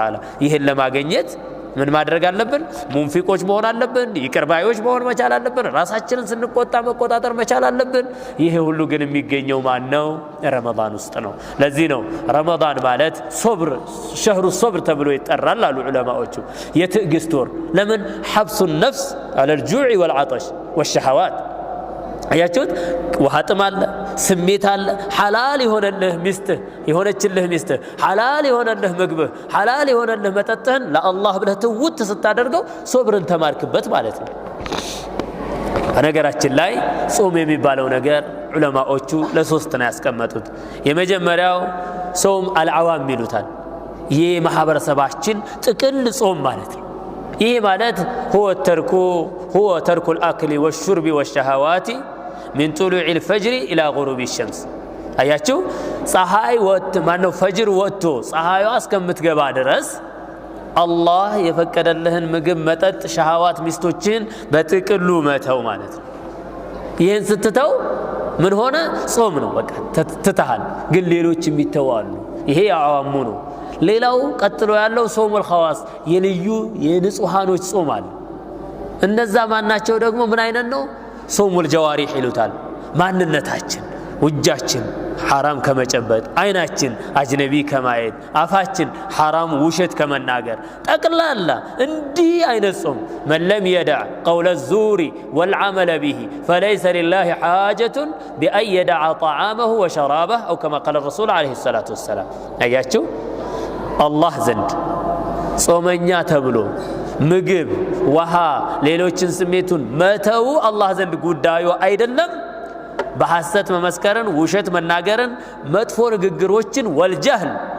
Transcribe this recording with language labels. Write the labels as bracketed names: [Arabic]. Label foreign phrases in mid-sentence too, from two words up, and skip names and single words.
[Amharic] Ta'ala ይሄን ለማግኘት ምን ማድረግ አለብን ሙንፊቆች መሆን አለብን ይቅርባዮች መሆን መቻል አለብን ራሳችንን ስንቆጣ መቆጣጠር መቻል አለብን ይሄ ሁሉ ግን የሚገኘው ማን ነው ረመዳን ውስጥ ነው ለዚህ ነው ረመዳን ማለት ሶብር [Arabic] شهر الصبر [Amharic] ተብሎ ይጠራል አሉ ዑለማዎቹ የትዕግስት ወር ለምን [Arabic] حبس النفس على الجوع والعطش والشهوات [Amharic] አያችሁት ውሃ ጥም አለ ስሜት አለ ሐላል የሆነልህ ሚስትህ የሆነችልህ ሚስትህ ሐላል የሆነልህ ምግብህ ሐላል የሆነልህ መጠጥህን ለአላህ ብለህ ትውት ስታደርገው ሶብርን ተማርክበት ማለት ነው በነገራችን ላይ ጾም የሚባለው ነገር ዑለማዎቹ ለሶስት ነው ያስቀመጡት የመጀመሪያው ጾም አልዓዋም ይሉታል ይህ ማህበረሰባችን ጥቅል ጾም ማለት ነው ይህ ማለት [Arabic] هو ترك الأكل والشرب والشهوات من طلوع الفجر إلى غروب الشمس [Amharic] አያችሁ ፀሐይ ወጥ ማነው ፈጅር ወጥቶ ፀሐይዋ እስከምትገባ ድረስ አላህ የፈቀደልህን ምግብ መጠጥ ሸሃዋት ሚስቶችን በጥቅሉ መተው ማለት ነው ይሄን ስትተው ምን ሆነ ጾም ነው በቃ ትተሃል ግን ሌሎች የሚተዋሉ ይሄ ያዋሙ ነው ሌላው ቀጥሎ ያለው [Arabic] صوم الخواص [Amharic] የልዩ የንጹሃኖች ጾም አለ እነዛ ማናቸው ደግሞ ምን አይነት ነው [Arabic] صوم الجوارح [Amharic] ይሉታል ማንነታችን ውጃችን حرام ከመጨበጥ አይናችን አጅነቢ ከማየት አፋችን حرام ውሸት ከመናገር ጠቅላላ እንዲህ አይነት ጾም [Arabic] من لم يدع قول الزور والعمل به فليس لله حاجة بأن يدع طعامه وشرابه أو كما قال الرسول عليه الصلاة والسلام [Amharic] አያችሁ አላህ ዘንድ ጾመኛ ተብሎ ምግብ ውሃ ሌሎችን ስሜቱን መተው አላህ ዘንድ ጉዳዩ አይደለም በሐሰት መመስከርን ውሸት መናገርን መጥፎ ንግግሮችን ወልጀህል